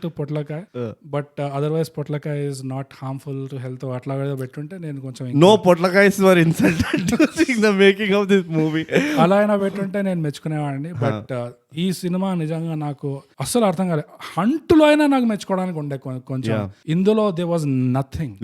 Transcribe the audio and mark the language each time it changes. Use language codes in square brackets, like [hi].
[en] to పొట్లకాయ but otherwise పొట్లకాయ is not harmful to health [te] అట్లా పెట్టుంటే నేను కొంచెం [en] no పొట్లకాయస్ were insulted during the making of this movie. [te] అలా అయినా పెట్టుంటే నేను మెచ్చుకునేవాడిని. బట్ ఈ సినిమా నిజంగా నాకు అస్సలు అర్థం కాలేదు. హంట్లో అయినా నాకు మెచ్చుకోవడానికి ఉండే కొంచెం, ఇందులో [en] There was nothing.